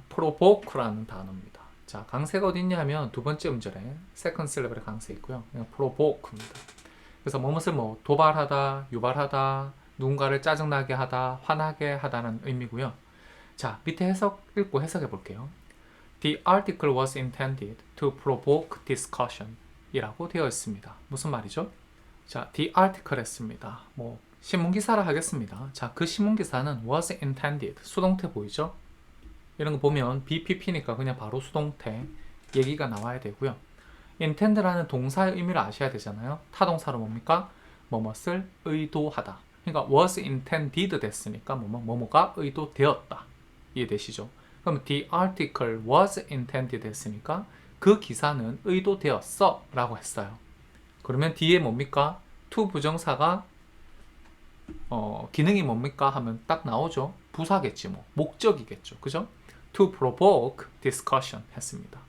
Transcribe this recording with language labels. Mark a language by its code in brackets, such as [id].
[ko] provoke라는 단어입니다. 자, 강세가 어디 있냐면 두 번째 음절에 [en] second syllable [ko] 의 강세 있고요. 그냥 provoke입니다. 그래서 무엇을 도발하다, 유발하다, 누군가를 짜증나게 하다, 화나게 하다는 의미고요. 자, 밑에 해석 읽고 해석해 볼게요. [en] The article was intended to provoke discussion [ko] 이라고 되어 있습니다. 무슨 말이죠? 자, [en] the article [ko] 했습니다. 신문기사를 하겠습니다. 자, 그 신문기사는 [en] was intended, [ko] 수동태 보이죠? 이런 거 보면 BPP니까 그냥 바로 수동태 얘기가 나와야 되고요. intend라는 동사의 의미를 아셔야 되잖아요. 타동사로 뭡니까? 뭐뭇을 의도하다. 그러니까 [en] was intended [ko] 됐으니까 뭐뭐가 의도되었다. 이해되시죠? 그럼 [en] the article was intended [ko] 했으니까 그 기사는 의도되었어 라고 했어요. 그러면 뒤에 뭡니까? to 부정사가 기능이 뭡니까? 하면 딱 나오죠. 부사겠지 뭐. 목적이겠죠. 그죠? [en] to provoke discussion [ko] 했습니다.